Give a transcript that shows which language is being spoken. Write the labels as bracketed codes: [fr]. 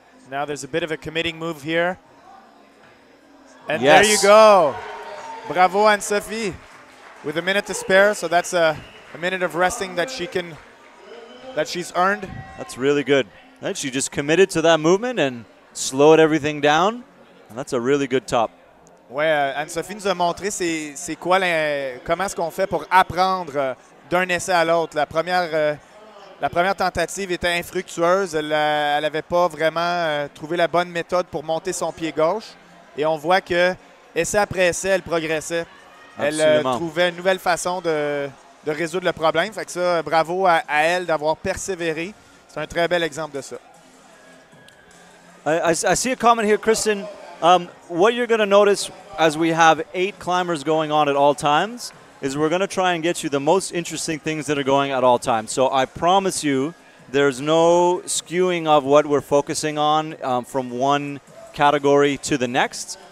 [en] Now there's a bit of a committing move here. And there you go. Bravo, Anne-Sophie. With a minute to spare, so that's a minute of resting that she's earned. That's really good. And she just committed to that movement and slowed everything down. And that's a really good top. [fr] Ouais, Anne-Sophie nous a montré c'est quoi comment est-ce qu'on fait pour apprendre d'un essai à l'autre. La première tentative était infructueuse. Elle n'avait pas vraiment trouvé la bonne méthode pour monter son pied gauche. Et on voit que essai après essai, elle progressait. Elle trouvait une nouvelle façon de résoudre le problème. Fait que ça, bravo à elle d'avoir persévéré. C'est un très bel exemple de ça. [en] I see a comment here, Kristen. What you're going to notice as we have 8 climbers going on at all times, is we're going to try and get you the most interesting things that are going at all times. So I promise you there's no skewing of what we're focusing on from one category to the next.